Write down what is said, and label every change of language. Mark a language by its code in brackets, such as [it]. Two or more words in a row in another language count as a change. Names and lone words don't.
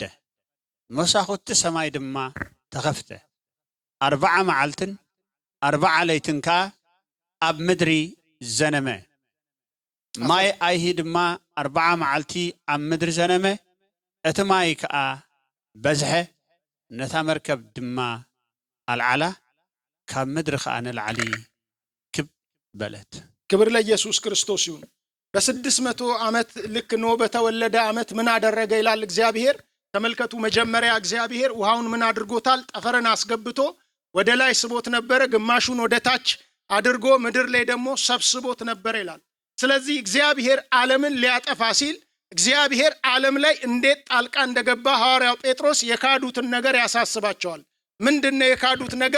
[ti] መሳኹቲ ሰማይ ድማ ተኸፍተ። 40 መዓልትን 40 ለይትን ከዓ ኣብ ምድሪ ዘነመ። ማይ ኣይሂ ድማ 40 መዓልቲ ኣብ ምድሪ ዘነመ። እቲ ማይ ከዓ በዝሐ፣ ነታ መርከብ ድማ አልዓላ፣ ካብ ምድሪ ከዓ ንላዕሊ ክብ በለት። [am] ክብር ለኢየሱስ ክርስቶስ ይሁን። በ600 ዓመት ልክ ኖህ በተወለደ ዓመት ምን አደረገ ይላል እግዚአብሔር። ተመልከቱ፣ መጀመሪያ እግዚአብሔር ውሃውን ምን አድርጎታል? ጠፈርን አስገብቶ ወደ ላይ ስቦት ነበረ፣ ግማሹን ወደ ታች አድርጎ ምድር ላይ ደግሞ ሰብስቦት ነበረ ይላል። ስለዚህ እግዚአብሔር ዓለምን ሊያጠፋ ሲል እግዚአብሔር ዓለም ላይ እንዴት ጣልቃ እንደገባ ሐዋርያው ጴጥሮስ የካዱትን ነገር ያሳስባቸዋል። ምንድነው የካዱት ነገር?